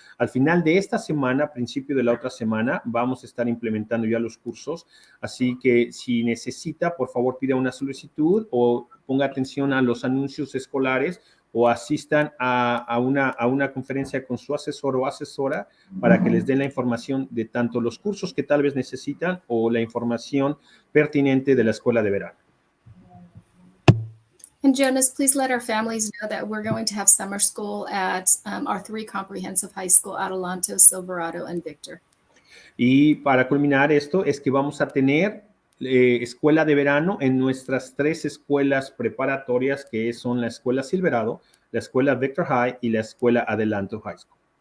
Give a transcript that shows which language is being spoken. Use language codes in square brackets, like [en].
[es] al final de esta semana, principio de la otra semana, vamos a estar implementando ya los cursos, así que si necesita, por favor pida una solicitud o ponga atención a los anuncios escolares o asistan a una conferencia con su asesor o asesora para que les den la información de tanto los cursos que tal vez necesitan o la información pertinente de la escuela de verano. [en] And Jonas, please let our families know that we're going to have summer school at our 3 comprehensive high school, Adelanto, Silverado, and Victor. [es] Y para culminar esto es que vamos a tener escuela de verano en nuestras 3 escuelas preparatorias, que son la escuela Silverado, la escuela Victor High y la escuela Adelanto High School.